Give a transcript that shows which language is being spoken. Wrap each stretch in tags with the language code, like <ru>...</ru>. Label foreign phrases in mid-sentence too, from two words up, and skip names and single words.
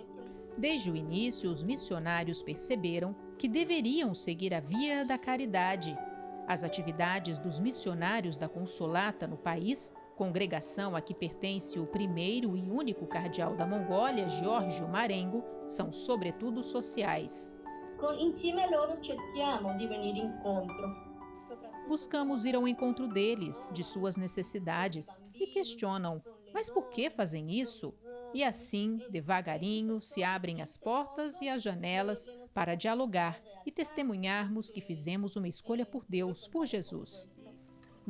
<pt>Desde o início, os missionários perceberam que deveriam seguir a via da caridade. As atividades dos missionários da Consolata no país, congregação a que pertence o primeiro e único cardeal da Mongólia, Giorgio Marengo, são sobretudo sociais.</pt> <it>Insieme a loro cerchiamo di venire incontro.</it> <pt>Buscamos ir ao encontro deles, de suas necessidades, e questionam, mas por que fazem isso? E assim, devagarinho, se abrem as portas e as janelas para dialogar e testemunharmos que fizemos uma escolha por Deus, por Jesus.</pt>